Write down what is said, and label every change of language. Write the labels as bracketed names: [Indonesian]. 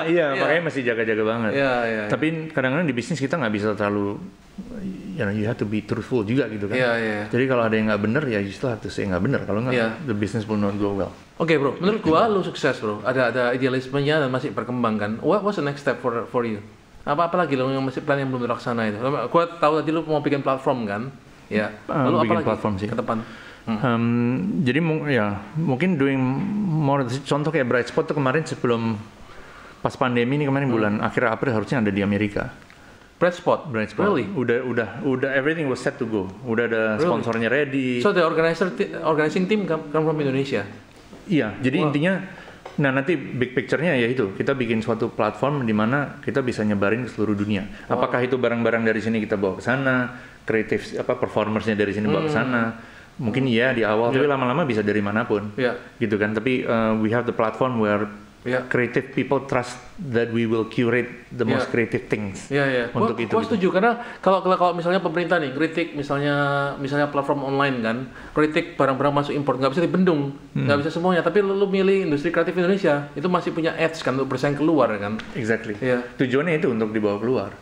[Indonesian] Makanya masih jaga-jaga banget. Tapi kadang-kadang di bisnis kita nggak bisa terlalu, [English] you have to be truthful [Indonesian] juga gitu kan. Jadi kalau ada yang nggak bener ya [English] you still have to say [Indonesian] nggak bener, kalau nggak [English] the business will not go well. [Indonesian] Bro, menurut gua lu sukses bro, ada idealismenya dan masih berkembang kan. [English] What's the next step for you? [Indonesian] Apa lagi lo yang masih plan yang belum terlaksana itu? Gua tahu tadi lo mau bikin platform kan? Lalu apa lagi platform sih ke depan? Jadi mungkin [English] doing more. [Indonesian] Contoh kayak Bright Spot tuh kemarin sebelum pas pandemi ini kemarin bulan akhir April harusnya ada di Amerika. Bright Spot. [English] Really? [Indonesian] Udah [English] everything was set to go. [Indonesian] Udah ada sponsornya ready. [English] So the organizing team come from Indonesia. [Indonesian] Iya, jadi intinya nanti big picture-nya ya itu, kita bikin suatu platform di mana kita bisa nyebarin ke seluruh dunia. Apakah itu barang-barang dari sini kita bawa ke sana, kreatif performersnya dari sini bawa ke sana. Mungkin di awal, tapi lama-lama bisa dari manapun. Gitu kan. Tapi [English] we have the platform where creative people trust that we will curate the most creative things. [Indonesian] Untuk itu. Gua setuju karena kalau misalnya pemerintah nih kritik misalnya platform online kan, kritik barang-barang masuk impor nggak bisa dibendung, nggak bisa semuanya. Tapi lu milih industri kreatif Indonesia itu masih punya edge kan untuk bersaing keluar kan. [English] Exactly. [Indonesian] Tujuannya itu untuk dibawa keluar.